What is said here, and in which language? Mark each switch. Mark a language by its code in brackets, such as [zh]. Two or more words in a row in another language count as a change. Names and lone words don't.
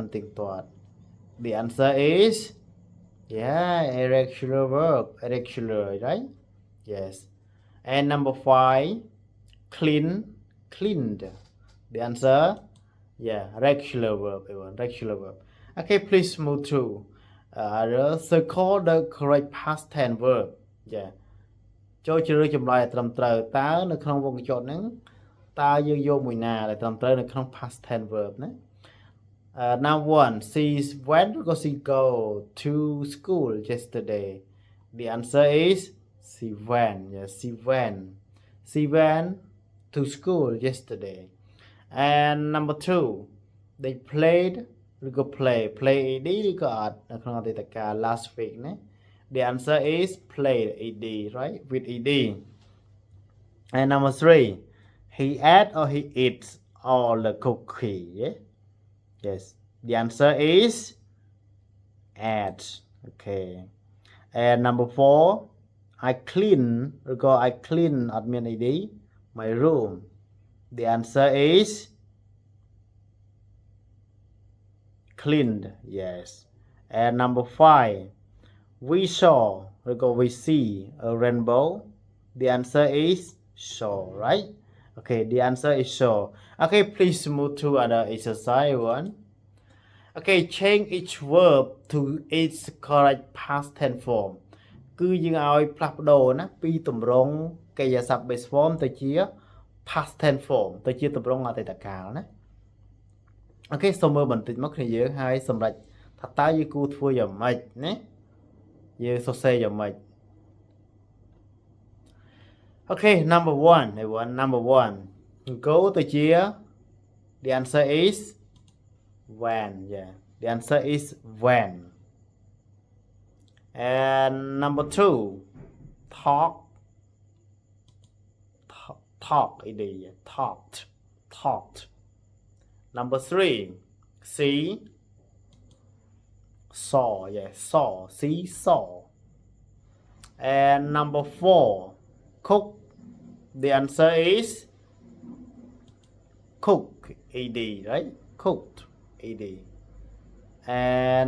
[en] ទៀងទាត់ The answer is yeah irregular verb irregular right yes and number 5 cleaned the answer yeah regular verb everyone regular verb okay please move to circle the [km] correct past tense verb yeah ចូលជ្រើសរើសចម្លើយឲ្យត្រឹមត្រូវតើនៅក្នុងវងកញ្ចក់ហ្នឹងតើយើងយកមួយណា ដែលត្រឹមត្រូវនៅក្នុង [en] past tense verb ណា now one she went or she go to school yesterday the answer is she went yes she went to school yesterday and number 2 they played [km] ឬក៏ [en] play ed [km] ឬក៏អត់នៅក្នុងអតីតកាល [en] last week ណា the answer is played ed right with ed and number 3 he ate or he eats all the cookie yeah? Yes the answer is ate okay and number 4 I clean [km] ឬក៏ [en] I clean [km] អត់មាន [en] ed my room the answer is cleaned yes and number 5 we saw ឬ ក៏ we see a rainbow the answer is saw right okay the answer is saw okay please move to other exercise one okay change each verb to its correct past tense form [km] គឺយើងឲ្យផ្លាស់ប្ដូរណាពីទម្រង់កិ រិយាសព្ទ [en] base form [km] ទៅជា [en] past tense form [km] ទៅជាទម្រង់អតីតកាលណាអូខេសូមមើលបន្តិចមកគ្នាយើងហើយសម្រាប់ថាតើយើងគួរធ្វើយ៉ាងម៉េចណាយើងសរសេរយ៉ាងម៉េច [en] Okay number 1 everyone number 1 go [km] ទៅជា [en] the answer is when yeah the answer is when and number 2 talk idea talked number 3 see saw yeah saw and number 4 cook the answer is cook ed right cooked ed and